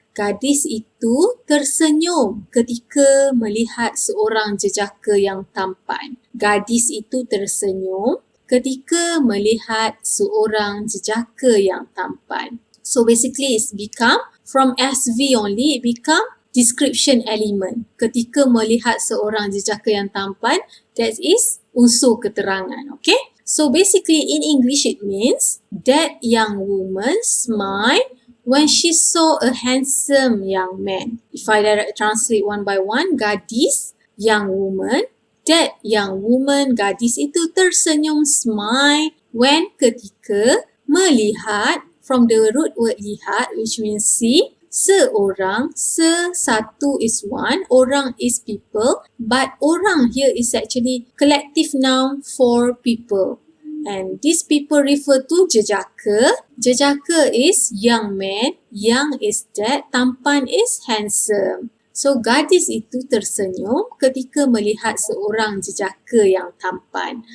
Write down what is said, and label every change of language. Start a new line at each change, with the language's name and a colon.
Indonesian: Gadis itu tersenyum ketika melihat seorang jejaka yang tampan. Gadis itu tersenyum ketika melihat seorang jejaka yang tampan.
English: So basically, it's become from SV only, it become description element.
Indonesian: Ketika melihat seorang jejaka yang tampan,
English: that is
Indonesian: unsur keterangan, okay?
English: So basically in English it means that young woman smiled when she saw a handsome young man. If I direct translate one by one, gadis, young woman, that young woman,
Indonesian: gadis itu tersenyum
English: smile when ketika melihat, from the root word lihat, which means see, seorang, satu is one, orang is people, but orang here is actually collective noun for people. And these people refer to jejaka. Jejaka is young man, young is that, tampan is handsome.
Indonesian: So, gadis itu tersenyum ketika melihat seorang jejaka yang tampan.